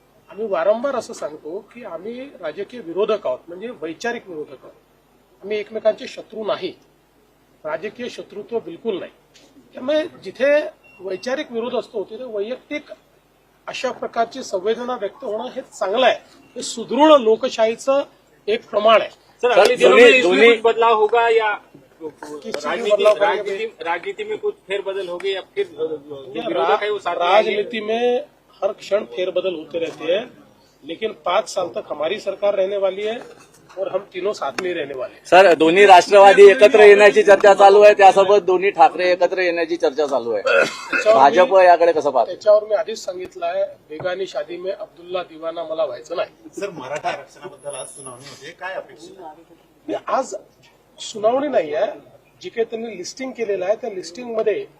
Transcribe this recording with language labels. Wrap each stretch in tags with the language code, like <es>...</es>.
<mr>आम्ही वारंवार असं सांगतो की आम्ही राजकीय विरोधक आहोत, म्हणजे वैचारिक विरोधक आहोत। आम्ही एकमेकांचे शत्रू नाही, राजकीय शत्रुत्व बिलकुल नाही। त्यामुळे जिथे वैचारिक विरोध असतो तिथे वैयक्तिक अशा प्रकारची संवेदना व्यक्त होणं हे चांगलं आहे। हे सुदृढ लोकशाहीचं एक प्रमाण आहे।</mr> <hi>दोन्ही बदलाव होगा या राजनीति में कुछ फेरबदल होगी या फिर विरोधक है वो साथ में राजनीति में हर क्षण फेरबदल होते रहते हैं, लेकिन 5 साल तक हमारी सरकार रहने वाली है और हम तीनों साथ में ही रहने वाले हैं।</hi> <mr>सर, दोन्ही राष्ट्रवादी एकत्र येण्याची चर्चा चालू आहे, त्यासोबत दोन्ही ठाकरे एकत्र येण्याची चर्चा चालू आहे। भाजप याकडे कसं पाहतं? त्याच्यावर मी आधीच सांगितलं आहे,</mr> <hi>बेगानी शादी में अब्दुल्ला दीवाना</hi> <mr>मला व्हायचं नाही। सर, मराठा आरक्षणाबद्दल आज सुनावणी होते, काय अपेक्षित आहे? आज सुनावणी नाही आहे, जी काही त्यांनी लिस्टिंग केलेलं आहे त्या लिस्टिंगमध्ये</mr>